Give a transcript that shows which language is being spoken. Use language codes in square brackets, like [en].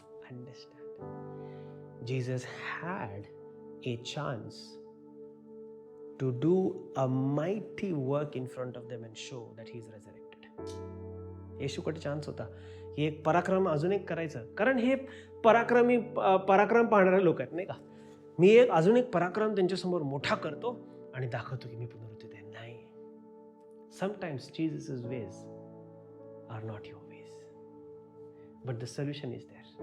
[en] Understand? Jesus had a chance to do a mighty work in front of them and show that he is resurrected. [mr] येशूकडे chance होता की एक पराक्रम अजून एक करायचं, कारण हे पराक्रम पाहणारे लोक आहेत नाही का. मी अजून एक पराक्रम त्यांच्यासमोर मोठा करतो आणि दाखवतो की मी पुनरुत्थित आहे. [en] नाही, sometimes Jesus ways are not your ways, but the solution is there.